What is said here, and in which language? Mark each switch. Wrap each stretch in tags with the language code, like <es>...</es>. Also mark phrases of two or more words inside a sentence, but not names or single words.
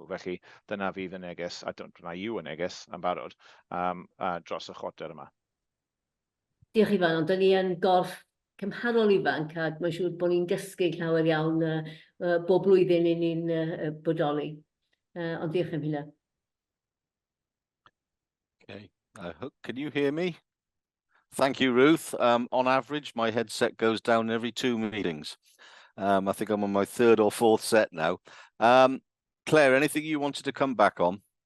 <cy>Felly, dyna fydd y neges, a dyna yw y neges yn barod dros y chwarter yma. Diolch Ifan, ond dyn ni yn gorff cymharol ifanc ac mae'n siŵr bod ni'n dysgu llawer iawn bob blwyddyn i ni'n bodoli. Ond diolch am hynna.</cy> <en>Okay. Can you hear me? Thank you, Ruth. On average, my headset goes down every 2 meetings. I think I'm on my 3rd or 4th set now. Claire, anything you wanted to come back on?</en>